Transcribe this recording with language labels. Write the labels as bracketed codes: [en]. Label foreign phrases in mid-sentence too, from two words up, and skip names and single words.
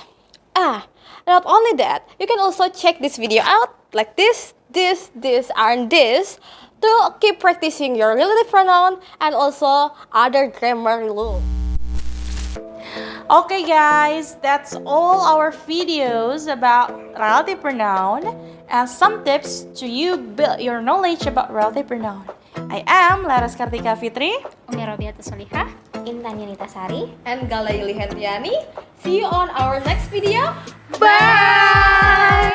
[en] Not only that, you can also check this video out like this, and this to keep practicing your relative pronoun and also other grammar rules. Okay guys, that's all our videos about relative pronoun and some tips to you build your knowledge about relative pronoun. I am Laras Kartika Fitri, Umi Robiata Solihah, Intan Yunita Sari. And Galayuli Hendriani. See you on our next video. bye!